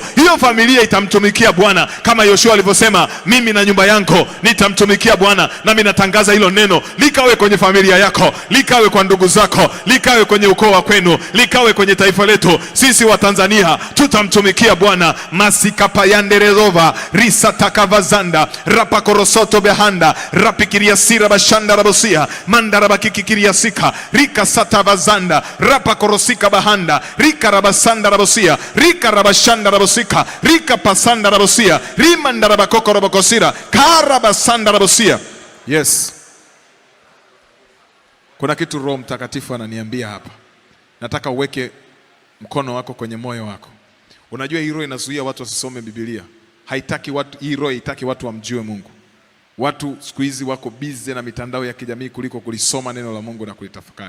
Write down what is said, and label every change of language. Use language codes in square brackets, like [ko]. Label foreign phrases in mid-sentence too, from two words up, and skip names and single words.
[sw] Hiyo familia itamtumikia Bwana kama Yoshua alivyosema, mimi na nyumba yangu nitamtumikia Bwana. Nami natangaza hilo neno likawe kwenye familia yako, likawe kwa ndugu zako, likawe kwenye ukoo wa kwenu, likawe kwenye taifa letu. Sisi wa Tanzania tutamtumikia Bwana. Masikapayanderezova risatakavazanda rapakorosoto behanda rapikiria sira bashanda rabosia mandarabakikiriya sika rika satavazanda rapakorosika bahanda rika rabasanda rabosia rika rabashanda rabosika rika pasanda rabosia rimandarabakoko robokosira karabasanda rabosia. Yes, kuna kitu Roho Mtakatifu ananiambia hapa. Nataka uweke mkono wako kwenye moyo wako. Unajua hii roho inazuia watu wasisome Biblia. Haitaki watu, hii roho haitaki watu wamjue Mungu. Watu siku hizi wako busy na mitandao ya kijamii kuliko kulisoma neno la Mungu na kulitafakari.